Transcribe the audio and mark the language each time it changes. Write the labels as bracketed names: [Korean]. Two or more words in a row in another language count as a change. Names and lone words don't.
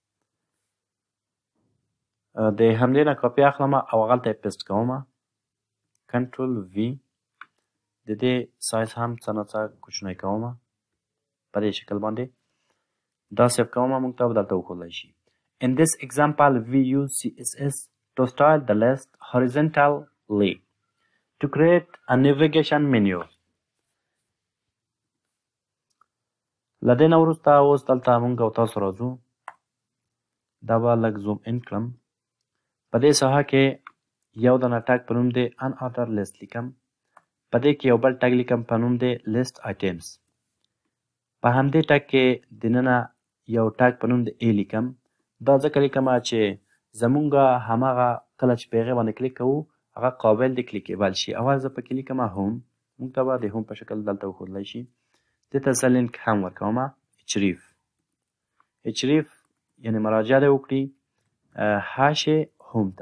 [Pashto] د همدې نه کاپي اخلم او هغلته یې پیسټ کوم. کنټرول وي. د دې سایز هم څه نه څه کوچنی کوم. په دې شکل باندې دا سیف کوم. موږ ته به دلته وښودلی شي. [English] In this example, we use CSS to style the list horizontally to create a navigation menu. [Pashto] له دې نه وروسته اوس دلته موږ او تاسو راځو. دا به لږ [English] zoom in [Pashto] کړم. په دې ساحه کې یو دانه ټاګ په نوم د [English] unorder list [Pashto] لیکم. په دې کې یو بل ټاګ لیکم په نوم د [English] list items. [Pashto] په همدې ټاګ کې دننه یو ټاګ په نوم د A لیکم. دا ځکه لیکمه چې زمونږ هماغه کله چې په هغې باندې کلیک کوو هغه قابل د کلیکیبل شي. اول زه پکې لیکمه هوم. موږ ته به د هوم په شکل دلته وښودلی شي. دې ته زه لینک هم ورکومه. href یعنې مراجعه دې وکړي [English] hash home [Pashto] ته.